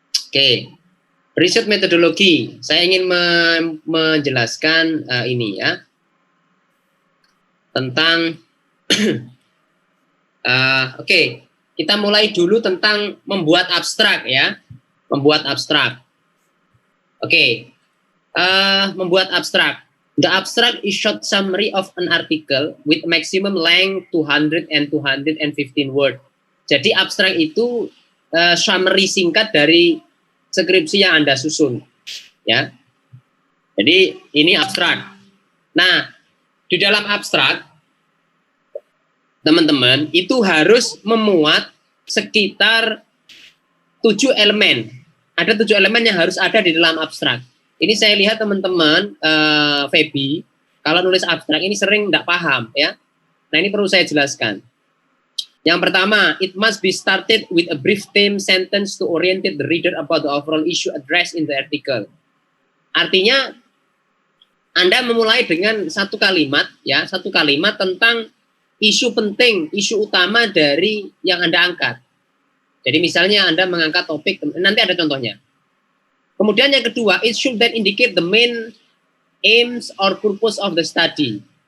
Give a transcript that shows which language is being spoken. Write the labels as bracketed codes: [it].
[id] Oke, riset metodologi. Saya ingin menjelaskan ini ya tentang. Oke, kita mulai dulu tentang membuat abstrak ya, membuat abstrak. Oke, membuat abstrak. [en] The abstract is short summary of an article with maximum length 200 and 215 word. [id] Jadi abstrak itu summary singkat dari skripsi yang Anda susun, ya. Jadi ini abstrak. Nah, di dalam abstrak, teman-teman itu harus memuat sekitar 7 elemen. Ada 7 elemen yang harus ada di dalam abstrak. Ini saya lihat teman-teman Feby, kalau nulis abstrak ini sering tidak paham ya. Nah ini perlu saya jelaskan. Yang pertama, [en] it must be started with a brief theme sentence to orient the reader about the overall issue addressed in the article. [id] Artinya Anda memulai dengan satu kalimat ya, satu kalimat tentang isu penting, isu utama dari yang Anda angkat. Jadi misalnya Anda mengangkat topik, nanti ada contohnya. Kemudian yang kedua, [en] it should then indicate the main aims or purpose of the study.